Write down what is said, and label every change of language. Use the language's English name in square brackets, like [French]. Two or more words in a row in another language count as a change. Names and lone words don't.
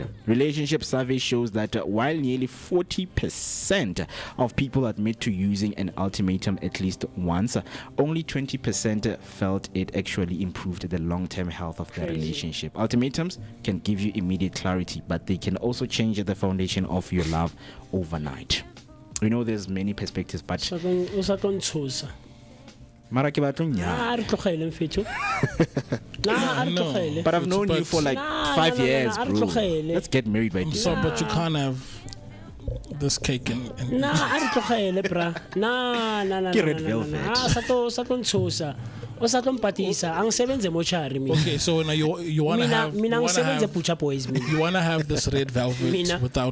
[English] Relationship survey shows that while nearly 40% of people admit to using an ultimatum at least once, only 20% felt it actually improved the long-term health of the relationship. Ultimatums can give you immediate clarity, but they can also change the foundation of your love overnight. We know there's many perspectives, but [Southern Sotho] Mara ke batla nya. [English] But I've known you for like 5 years, bro. Let's get married by So, but you can't have this cake and Ke red velvet. Okay, so now you want to have you want to have this red velvet without